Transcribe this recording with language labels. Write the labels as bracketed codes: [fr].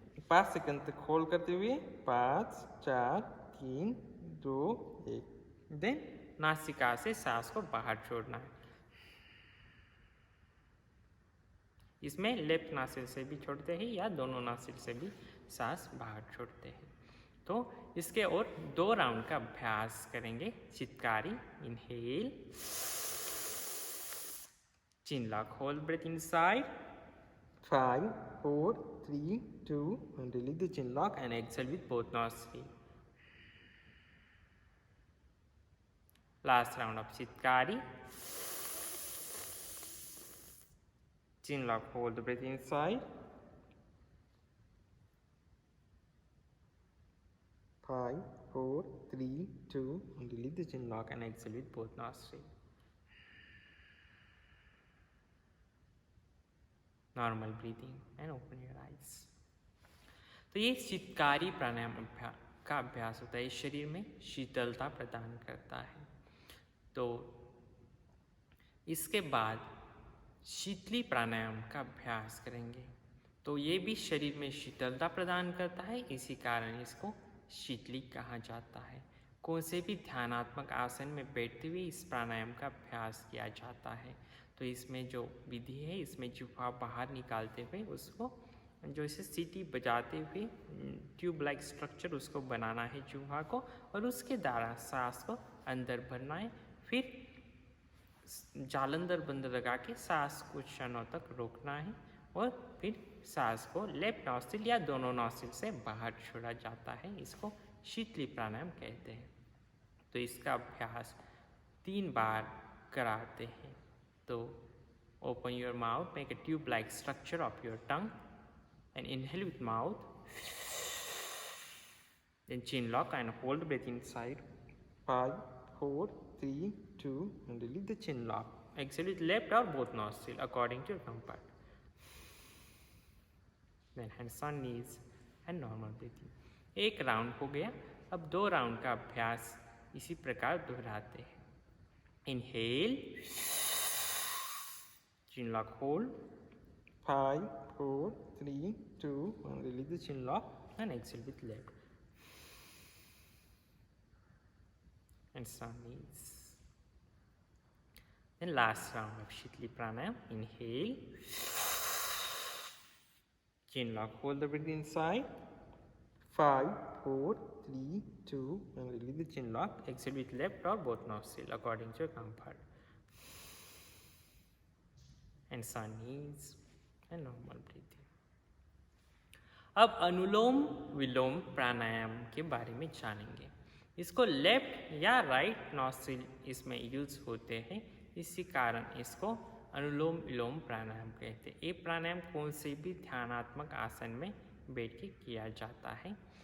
[hi] 5 second तक hold करते हुए 5, 4, 3, 2, 1। देन नासिका से सांस को बाहर छोड़ना है। इसमें लेफ्ट नासिल से भी छोड़ते हैं या दोनों नासिल से भी सांस बाहर छोड़ते हैं। तो इसके और 2 राउंड का अभ्यास करेंगे। [en] Sheetkari inhale, chin lock, hold breath inside, 5, 4, 3, 2, and release the chin lock. and exhale with both nostrils. Last round of Chitkari. Chin lock, hold the breath inside, 5, 4, 3, 2, and release the chin lock. and exhale with both nostrils. Normal breathing and open your eyes. [hi] तो ये शीतकारी प्राणायाम का अभ्यास होता है। शरीर में शीतलता प्रदान करता है। तो इसके बाद शीतली प्राणायाम का अभ्यास करेंगे। तो ये भी शरीर में शीतलता प्रदान करता है, इसी कारण इसको शीतली कहा जाता है। कौन से भी ध्यानात्मक आसन में बैठते हुए इस प्राणायाम का अभ्यास किया जाता है। तो इसमें जो विधि है, इसमें जिह्वा बाहर निकालते हुए उसको जो इसे सीटी बजाते हुए [en] tube like structure [hi] उसको बनाना है जिह्वा को, और उसके द्वारा सांस को अंदर भरना है। फिर जालंधर बंद लगा के सांस कुछ क्षणों तक रोकना है, और फिर सांस को लेफ्ट नॉस्ट्रिल या दोनों नॉस्ट्रिल से बाहर छोड़ा जाता है। इसको शीतली प्राणायाम कहते हैं। तो इसका अभ्यास 3 बार कराते हैं। [en] तो open your mouth, make a tube-like structure of your tongue, and inhale with mouth. Then chin lock and hold breath inside. 5, 4, 3, 2, and release the chin lock. Exhale with left or both nostril according to your comfort. Then hands on knees and normal breathing. [hi] 1 round हो गया। अब 2 round का अभ्यास इसी प्रकार दोहराते हैं। [en] Inhale. Chin lock, hold, 5, 4, 3, 2, and release the chin lock. and exhale with left. and sun knees. Then last round of Shitli Pranayam. Inhale. Chin lock. Hold the breath inside. 5, 4, 3, 2, and release the chin lock. Exhale with left or both nostril according to your comfort. And sun knees and normal breathing. [hi] अब अनुलोम विलोम प्राणायाम के बारे में जानेंगे। इसको left या right nostril इसमें use होते हैं, इसी कारण इसको अनुलोम विलोम प्राणायाम कहते हैं। ये प्राणायाम कौन से भी ध्यानात्मक आसन में बैठ के किया जाता है।